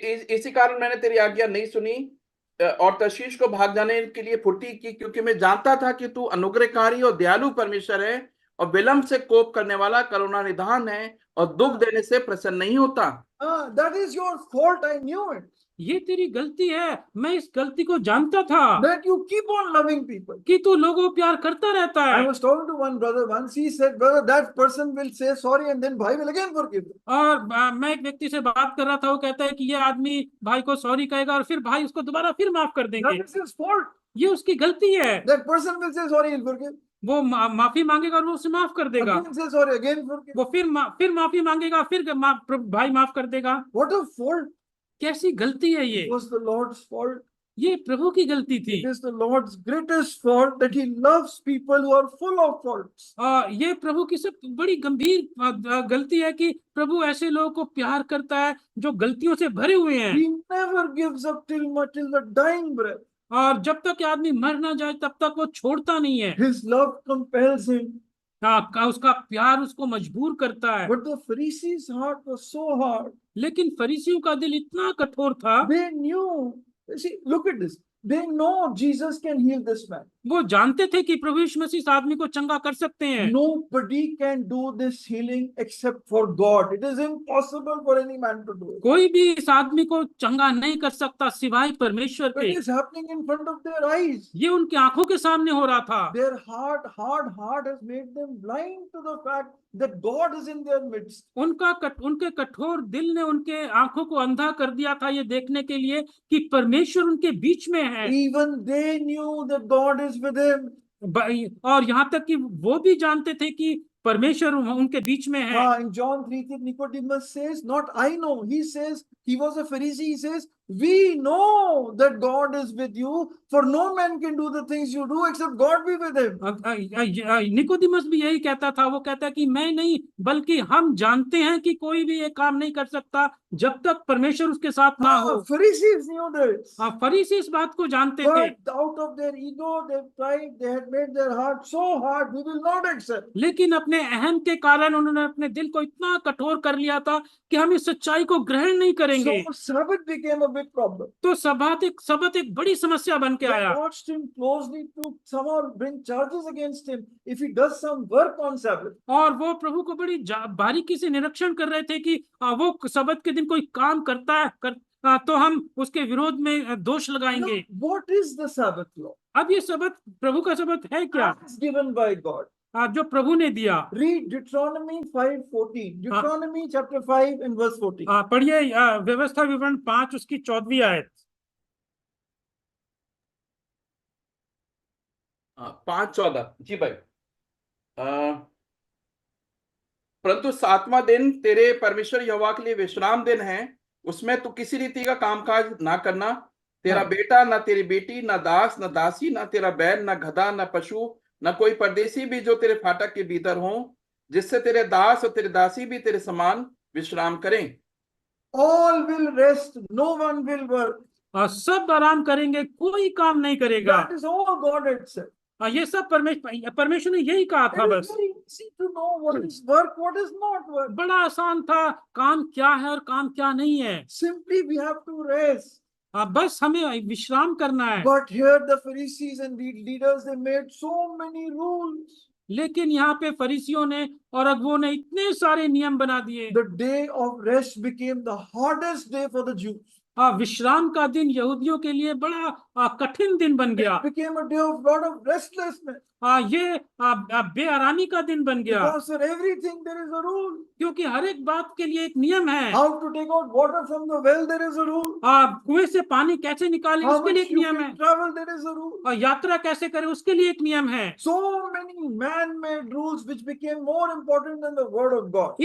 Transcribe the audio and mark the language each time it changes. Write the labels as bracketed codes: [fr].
[hi] इसी कारण मैंने तेरी आज्ञा नहीं सुनी और तर्शीश को भाग जाने के लिए फुर्ती की, क्योंकि मैं जानता था कि तू अनुग्रहकारी और दयालु परमेश्वर है और विलंब से कोप करने वाला, करुणा निधान है और दुख देने से प्रसन्न नहीं होता। [en] That is your fault. I knew it. [hi] ये तेरी गलती है, मैं इस गलती को जानता था [en] That you keep on loving people. [hi] कि तू लोगों को प्यार करता रहता [en] I [hi] है। [en] was talking to one brother once. He said, brother, that person will say sorry and then bhai will again forgive him. [hi] और मैं एक व्यक्ति से बात कर रहा था, वो कहता है कि ये आदमी भाई को सॉरी कहेगा और फिर भाई उसको दोबारा फिर माफ कर देंगे। [en] That is his fault. [hi] ये उसकी गलती है। [en] That person will say sorry and forgive. [hi] वो माफी मांगेगा और वो उसे माफ कर देगा। [en] Again say sorry, again forgive. [hi] वो फिर माफी मांगेगा, फिर भाई माफ कर देगा। [en] What a fault. [hi] कैसी गलती है ये? [en] It was the Lord's fault. [hi] ये प्रभु की गलती थी। [en] It is the Lord's greatest fault that he loves people who are full of faults. [hi] ये प्रभु की सब बड़ी गंभीर गलती है कि प्रभु ऐसे लोगों को प्यार करता है जो गलतियों से भरे हुए हैं। [en] He never gives up till the dying breath. [hi] और जब तक आदमी मर ना जाए तब तक वो छोड़ता नहीं है। [en] His love compels him. [hi] उसका प्यार उसको मजबूर करता है। [en] But the Pharisees' heart was so hard. [hi] लेकिन फरीसियों का दिल इतना कठोर था। [en] They knew. See, look at this. They know Jesus can heal this man. [hi] वो जानते थे कि प्रभु यीशु मसीह इस आदमी को चंगा कर सकते हैं। [en] Nobody can do this healing except for God. It is impossible for any man to do it. [hi] कोई भी इस आदमी को चंगा नहीं कर सकता सिवाय परमेश्वर [en] But [hi] के। [en] it is happening in front of their eyes. [hi] ये उनकी आंखों के सामने हो रहा था। [en] Their hard heart has made them blind to the fact that God is in their midst. [hi] उनके कठोर दिल ने उनके आंखों को अंधा कर दिया था ये देखने के लिए कि परमेश्वर उनके बीच में है। [en] Even they knew that God is with him. [hi] और यहाँ तक कि वो भी जानते थे कि परमेश्वर उनके बीच में है। [en] In John 3, Nicodemus says, not I know. He says, he was a Pharisee. He says, we know that God is with you, for no man can do the things you do except God be with him. [hi] Nicodemus भी यही कहता था। वो कहता है कि मैं नहीं बल्कि हम जानते हैं कि कोई भी ये काम नहीं कर सकता जब तक परमेश्वर उसके साथ ना हो। [en] Pharisees knew this. [hi] फरीसी इस बात को जानते थे। [en] But out of their ego, they tried, they had made their heart so hard, we will not accept. [hi] लेकिन अपने अहम के कारण उन्होंने अपने दिल को इतना कठोर कर लिया था कि हम इस सच्चाई को ग्रहण नहीं करेंगे। [en] So Sabbath became a big problem. [hi] तो सबत एक बड़ी समस्या बन के आया। [en] They watched him closely to somehow bring charges against him if he does some work on Sabbath. [hi] और वो प्रभु को बड़ी बारीकी से निरीक्षण कर रहे थे कि वो सबत के दिन कोई काम करता है तो हम उसके विरोध में दोष लगाएंगे। [en] Now, what is the Sabbath law? [hi] अब ये सबत प्रभु का सबत है क्या? [en] It's given by God. [hi] जो प्रभु ने दिया। [en] Read Deuteronomy 5:14. Deuteronomy chapter 5 and verse 14. [hi] पढ़िए व्यवस्था विवरण 5 उसकी 14वीं आयत। 5:14 जी भाई। परंतु 7वां दिन तेरे परमेश्वर यहोवा के लिए विश्राम दिन है, उसमें तू किसी रीति का कामकाज ना करना, तेरा हाँ। बेटा, ना तेरी बेटी, ना दास, ना दासी, ना तेरा बैल, ना गधा, ना पशु, ना कोई परदेसी भी जो तेरे फाटक के भीतर हो, जिससे तेरे दास और तेरे दासी भी तेरे समान विश्राम करें। [en] All will rest, no one will work. [hi] और सब आराम करेंगे, कोई काम नहीं करेगा। [en] That is all God had said. [hi] ये सब परमेश्वर ने यही कहा था। [en] It [hi] बस [en] is very easy to know what is work, what is not work. [hi] बड़ा आसान था, काम क्या है और काम क्या नहीं है। [en] Simply we have to rest. [hi] बस हमें विश्राम करना है। [en] But here the Pharisees and the leaders, they made so many rules. [hi] लेकिन यहाँ पे फरीसियों ने और अगुवों ने इतने सारे नियम बना दिए। [en] The day of rest became the hardest day for the Jews. [hi] विश्राम का दिन यहूदियों के लिए बड़ा कठिन दिन बन गया। [en] It became a day of lot of restlessness. [hi] ये बेआरामी का दिन बन गया, [en] Because for everything there is a rule. [hi] क्योंकि हर एक बात के लिए एक नियम है। [en] How to take out water from the well, there is a rule. [hi] कुएं से पानी कैसे निकालें, [en] How [hi] उसके लिए [en] much [hi] एक [en] you [hi] नियम है। [en] can travel, there is a rule. [hi] और यात्रा कैसे करें, उसके लिए एक नियम है। [en] So many man-made rules which became more important than the word of God.